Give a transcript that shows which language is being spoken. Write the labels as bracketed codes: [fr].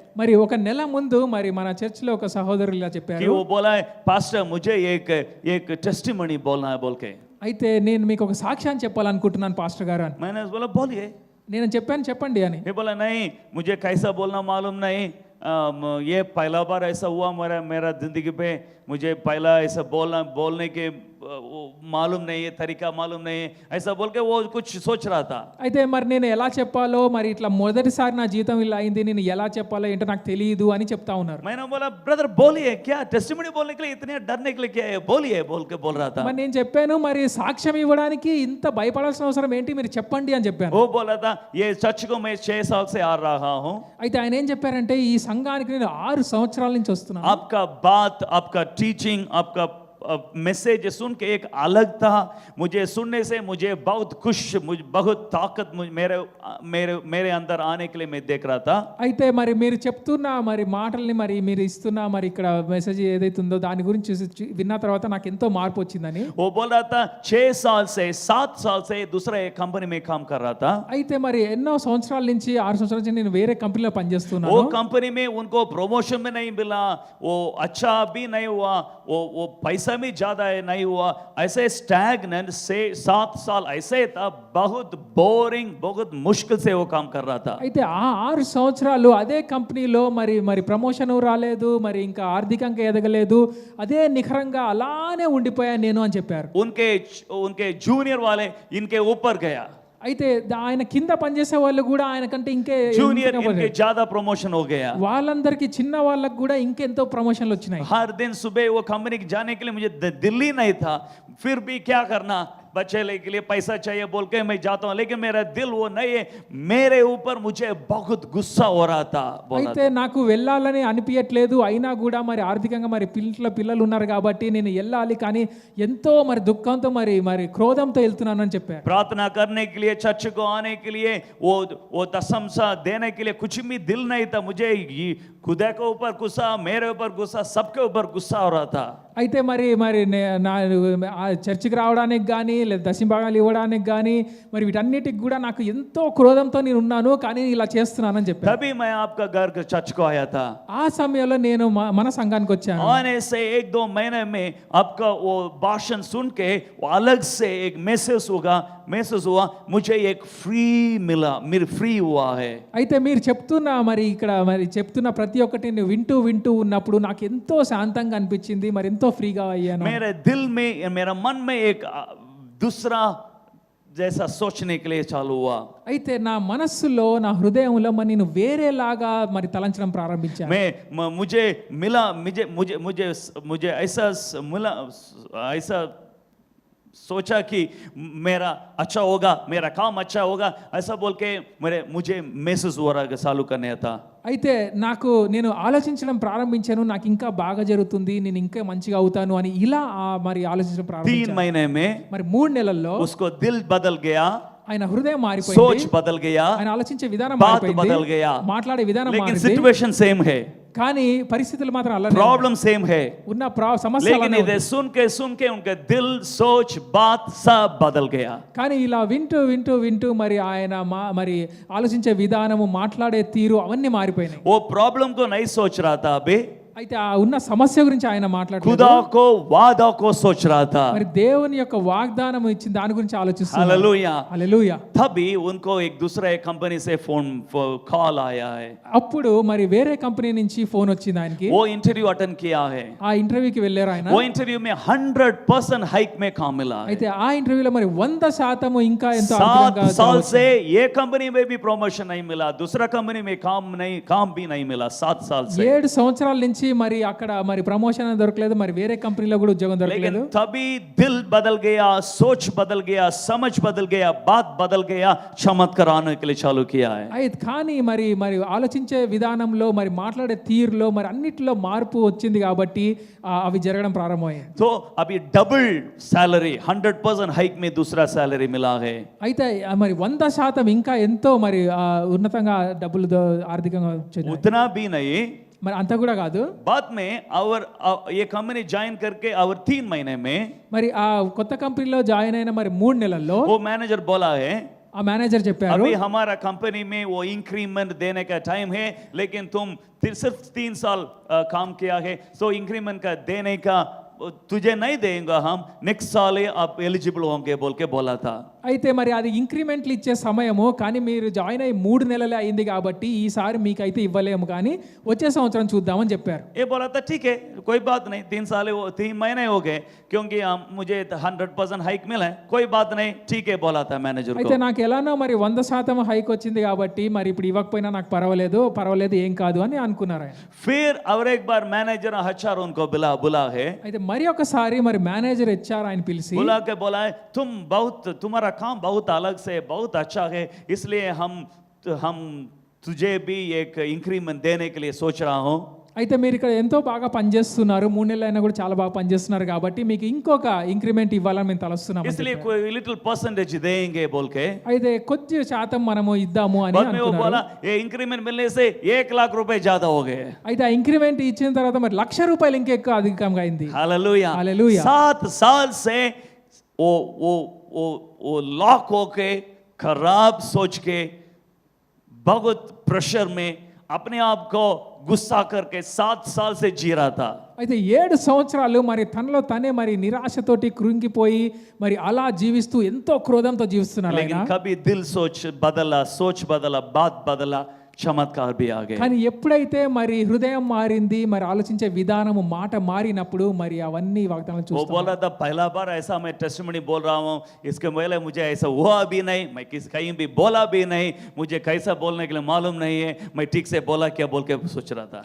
[te] మరి ఒక నెల ముందు మరి మన చర్చిలో ఒక సహోదరులు ఇలా [hi] कि [te] చెప్పారు [hi] वो बोला है पास्टर मुझे एक टेस्टिमनी बोलना है बोल के [te] అయితే నేను మీకు ఒక సాక్ష్యాన్ని చెప్పాలనుకుంటున్నాను పాస్టర్ గారు అని [hi] मैंने बोला बोलिए [te] నేను చెప్పాను చెప్పండి అని [hi] ये बोला नहीं मुझे कैसा बोलना मालूम नहीं ये पहला बार ऐसा हुआ मेरा जिंदगी पे मुझे पहला ऐसा बोलने के मालूम नहीं है तरीका मालूम नहीं है ऐसा बोल के वो कुछ सोच रहा था [te] అయితే మరి నేను ఎలా చెప్పాలో మరి ఇట్లా మొదటిసారి నా జీవితం ఇలా అయింది నేను ఎలా చెప్పాలో ఏంటో నాకు తెలియదు అని చెప్తా ఉన్నారు [hi] मैंने बोला ब्रदर बोलिए क्या टेस्टिमनी बोलने के लिए इतने डरने के लिए क्या है बोलिए बोल के बोल रहा था [te] మరి నేను చెప్పాను మరి సాక్ష్యం ఇవ్వడానికి ఇంత భయపడాల్సిన అవసరం ఏంటి మీరు చెప్పండి అని చెప్పాను [hi] वो बोला था ये चर्च को मैं 6 साल से आ रहा हूँ [te] అయితే ఆయన ఏం చెప్పారంటే ఈ సంఘానికి నేను 6 సంవత్సరాల నుంచి వస్తున్నాను [hi] आपका बात आपका टीचिंग आपका मैसेज सुन के एक अलग था मुझे सुनने से मुझे बहुत खुश मुझे बहुत ताकत मेरे मेरे मेरे अंदर आने के लिए मैं देख रहा था [te] అయితే మరి మీరు చెప్తున్న మరి మాటల్ని మరి మీరు ఇస్తున్న మరి ఇక్కడ మెసేజ్ ఏదైతే ఉందో దాని గురించి విన్న తర్వాత నాకు ఎంతో మార్పు వచ్చిందని [hi] वो बोल रहा था 6 साल से 7 साल से दूसरा एक कंपनी में काम कर रहा था [te] అయితే మరి ఎన్నో సంవత్సరాల నుంచి 6 సంవత్సరాల నుంచి నేను వేరే కంపెనీలో పనిచేస్తున్నాను [hi] वो कंपनी में उनको प्रमोशन में नहीं मिला वो अच्छा भी नहीं हुआ वो पैसा भी ज्यादा नहीं हुआ ऐसे स्टैग्नेंट से 7 साल ऐसे था बहुत बोरिंग बहुत मुश्किल से वो काम कर रहा था [te] అయితే ఆ 6 సంవత్సరాలు అదే కంపెనీలో మరి మరి ప్రమోషన్ రాలేదు మరి ఇంకా ఆర్థికంగా ఎదగలేదు అదే నిఖరంగా అలానే ఉండిపోయాను నేను అని చెప్పారు [hi] उनके जूनियर वाले इनके ऊपर गया [te] అయితే ఆయన కింద పనిచేసే వాళ్ళు కూడా ఆయన కంటే ఇంకే [hi] जूनियर इनके ज्यादा प्रमोशन हो गया [te] వాళ్ళందరికీ చిన్న వాళ్ళకి కూడా ఇంకెంతో ప్రమోషన్లు వచ్చినాయి [hi] हर दिन सुबह वो कंपनी जाने के लिए मुझे दिल्ली नहीं था फिर भी क्या करना बच्चे के लिए पैसा चाहिए बोल के मैं जाता हूँ लेकिन मेरा दिल वो नहीं है मेरे ऊपर मुझे बहुत गुस्सा हो रहा था [te] అయితే నాకు వెళ్ళాలని అనిపించట్లేదు అయినా కూడా మరి ఆర్థికంగా మరి పిల్లలు ఉన్నారు కాబట్టి నేను వెళ్ళాలి కానీ ఎంతో మరి దుఃఖంతో మరి మరి క్రోధంతో వెళ్తున్నాను అని చెప్పారు [hi] प्रार्थना करने के लिए चर्च को आने के लिए वो दशमसा देने के लिए कुछ भी दिल नहीं था मुझे खुदा के ऊपर गुस्सा मेरे ऊपर गुस्सा सबके ऊपर गुस्सा हो रहा था [te] అయితే మరి మరి నా చర్చికి రావడానికి కానీ లేదా దశంభాగాలు ఇవ్వడానికి కానీ మరి వీటన్నిటికి కూడా నాకు ఎంతో క్రోధంతో నేను ఉన్నాను కానీ ఇలా చేస్తున్నానని చెప్పాను [hi] तभी मैं आपका घर के चर्च को आया था [te] ఆ సమయంలో నేను మన సంఘానికి వచ్చాను [hi] आने से 1-2 महीने में आपका वो भाषण सुन के वो अलग से एक मैसेज हुआ मुझे एक फ्री मिला मेरे फ्री हुआ है [te] అయితే మీరు చెప్తున్న మరి ఇక్కడ మరి చెప్తున్న ప్రతి ఒక్కటి నేను వింటూ ఉన్నప్పుడు నాకు ఎంతో శాంతంగా అనిపించింది మరి ఎంతో ఫ్రీగా అయ్యాను [hi] मेरे दिल में मेरा मन में एक दूसरा जैसा सोचने के लिए चालू हुआ [te] అయితే నా మనస్సులో నా హృదయంలో మరి నేను వేరేలాగా మరి తలంచడం ప్రారంభించాను [hi] मुझे मिला मुझे ऐसा मिला ऐसा सोचा कि मेरा अच्छा होगा मेरा काम अच्छा होगा ऐसा बोल के मुझे मैसेज हो रहा चालू करने था [te] అయితే నాకు నేను ఆలోచించడం ప్రారంభించాను నాకు ఇంకా బాగా జరుగుతుంది నేను ఇంకా మంచిగా అవుతాను అని ఇలా మరి ఆలోచించడం [hi] 3 [te] ప్రారంభించాను [hi] महीने में [te] మరి 3 నెలల్లో [hi] उसको दिल बदल गया [te] ఆయన హృదయం [hi] सोच [te] మారిపోయింది [hi] बदल गया [te] ఆయన ఆలోచించే విధానం [hi] बात बदल [te] మారిపోయింది [hi] गया [te] మాట్లాడే విధానం [hi] लेकिन [te] మారింది [hi] सिचुएशन सेम है [te] కానీ పరిస్థితులు మాత్రం అలానే [hi] प्रॉब्लम सेम है [te] ఉన్న సమస్య [hi] लेकिन [te] అలానే ఉంది. [hi] इधर सुन के उनका दिल सोच बात सब बदल गया [te] కానీ ఇలా వింటూ మరి ఆయన మరి ఆలోచించే విధానము మాట్లాడే తీరు అవన్నీ మారిపోయినాయి [hi] वो प्रॉब्लम को नहीं सोच रहा था अभी [te] అయితే ఆ ఉన్న సమస్య గురించి ఆయన మాట్లాడుతున్నారు [hi] खुदा को वादा को सोच रहा था [te] మరి దేవుని యొక్క వాగ్దానం ఇచ్చిన దాని గురించి ఆలోచిస్తున్నారు [hi] हालेलुया [te] హల్లెలూయా [hi] तभी उनको एक दूसरे कंपनी से फोन कॉल आया है [te] అప్పుడు మరి వేరే కంపెనీ నుంచి ఫోన్ వచ్చింది ఆయనకి [hi] वो इंटरव्यू अटेंड किया है [te] ఆ ఇంటర్వ్యూకి వెళ్ళారు ఆయన [hi] वो इंटरव्यू में 100% हाइक में काम मिला है [te] అయితే ఆ ఇంటర్వ్యూలో మరి 100% ఇంకా ఎంతో [hi] 7 [te] అద్భుతంగా [hi] साल [te] జరగవచ్చు. [hi] से ये कंपनी में भी प्रमोशन नहीं मिला दूसरा कंपनी में काम भी नहीं मिला 7 साल से [te] 7 సంవత్సరాల నుంచి మరి అక్కడ మరి ప్రమోషన్ దొరకలేదు మరి వేరే కంపెనీలో కూడా ఉద్యోగం దొరకలేదు [hi] लेकिन तभी दिल बदल गया सोच बदल गया समझ बदल गया बात बदल गया चमत्कार आने के लिए चालू किया है [te] అయితే కానీ మరి ఆలోచించే విధానంలో మరి మాట్లాడే తీరులో మరి అన్నిటిలో మార్పు వచ్చింది కాబట్టి అవి జరగడం ప్రారంభమయ్యాయి [hi] तो अभी डबल सैलरी 100% हाइक में दूसरा सैलरी मिला है [te] అయితే మరి 100% ఇంకా ఎంతో మరి ఉన్నతంగా డబ్బులు ఆర్థికంగా వచ్చింది [hi] उतना भी नहीं [te] మరి అంతా కూడా కాదు, [hi] बाद में और ये कंपनी ज्वाइन करके और 3 महीने में [te] మరి ఆ కొత్త కంపెనీలో జాయిన్ అయిన మరి 3 నెలల్లో [hi] वो मैनेजर बोला है [te] ఆ మేనేజర్ చెప్పారు, [hi] अभी हमारा कंपनी में वो इंक्रीमेंट देने का टाइम है, लेकिन तुम सिर्फ 3 साल काम किया है, सो इंक्रीमेंट का देने का तुझे नहीं देंगे हम, नेक्स्ट साल ही आप एलिजिबल होंगे बोल के बोला था। [te] అయితే మరి అది ఇంక్రిమెంట్లు ఇచ్చే సమయము, కానీ మీరు జాయిన్ అయ్యి 3 నెలలే అయింది కాబట్టి ఈసారి మీకైతే ఇవ్వలేము, కానీ వచ్చే సంవత్సరం చూద్దామని చెప్పారు. [hi] ये बोला था ठीक है कोई बात नहीं, 3 महीने हो गए क्योंकि मुझे 100% हाइक मिला है, कोई बात नहीं ठीक है बोला था मैनेजर [te] అయితే [hi] को। [te] నాకు ఎలానో మరి 100% హైక్ వచ్చింది కాబట్టి మరి ఇప్పుడు ఇవ్వకపోయినా నాకు పర్వాలేదు ఏం కాదు అని అనుకున్నారు ఆయన. [hi] फिर और एक बार मैनेजर HR उनको बुला है, [te] అయితే మరి ఒకసారి మరి మేనేజర్ హెచ్ఆర్ ఆయన పిలిచి [hi] बुला के बोला है तुम्हारा काम बहुत अलग से बहुत अच्छा है, इसलिए हम तुझे भी एक इंक्रीमेंट देने के लिए सोच रहा हूँ। [te] అయితే మీరు ఇక్కడ ఎంతో బాగా పనిచేస్తున్నారు, 3 నెలలు అయినా కూడా చాలా బాగా పనిచేస్తున్నారు కాబట్టి మీకు ఇంకొక ఇంక్రిమెంట్ ఇవ్వాలని మేము తలస్తున్నాము, [hi] इसलिए कोई लिटिल परसेंटेज देंगे बोल के [te] అయితే కొద్ది శాతం మనము ఇద్దాము అని [hi] बाद में वो [te] అనుకున్నారు. [hi] बोला ये इंक्रीमेंट मिलने से 1 लाख रुपए ज्यादा हो गए। [te] అయితే ఆ ఇంక్రిమెంట్ ఇచ్చిన తర్వాత మరి ₹1,00,000 ఇంకా ఎక్కువ అధికంగా అయింది. [hi] Hallelujah hallelujah. 7 साल से वो लॉक होके खराब सोच के बहुत प्रेशर में अपने आप को गुस्सा करके 7 साल से जी रहा था। [te] అయితే 7 సంవత్సరాలు మరి తనలో తనే మరి నిరాశతోటి కృంగిపోయి మరి అలా జీవిస్తూ ఎంతో క్రోధంతో జీవిస్తున్నారు ఆయన. [hi] लेकिन कभी दिल सोच बदला बात बदला, चमत्कार भी आ गए। [te] కానీ ఎప్పుడైతే మరి హృదయం మారింది, మరి ఆలోచించే విధానము మాట మారినప్పుడు మరి అవన్నీ వాగ్దానాలు [hi] वो [te] చూస్తాం. [hi] बोला था पहला बार ऐसा मैं टेस्टिमनी बोल रहा हूँ, इसके पहले मुझे ऐसा हुआ भी नहीं, मैं कहीं भी बोला भी नहीं, मुझे कैसा बोलने के लिए मालूम नहीं है, मैं ठीक से बोला क्या बोल के सोच रहा था।